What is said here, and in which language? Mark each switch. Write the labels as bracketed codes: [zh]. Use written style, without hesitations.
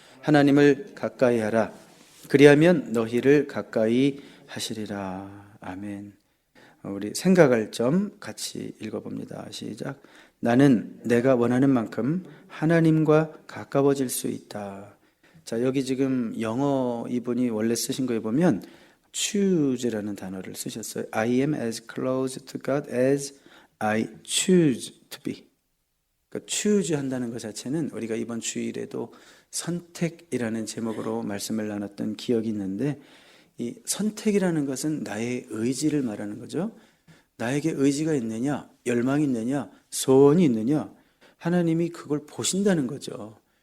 [ko] 하나님을 가까이 하라. 그리하면 너희를 가까이 하시리라. 아멘. 우리 생각할 점 같이 읽어봅니다. 시작. 나는 내가 원하는 만큼 하나님과 가까워질 수 있다. 자, 여기 지금 영어 이분이 원래 쓰신 거에 보면 choose라는 단어를 쓰셨어요. [en] I am as close to God as I choose to be. [ko] 그러니까 choose 한다는 것 자체는 우리가 이번 주일에도 선택이라는 제목으로 말씀을 나눴던 기억이 있는데, 이 선택이라는 것은 나의 의지를 말하는 거죠. 나에게 의지가 있느냐, 열망이 있느냐, 소원이 있느냐, 하나님이 그걸 보신다는 거죠.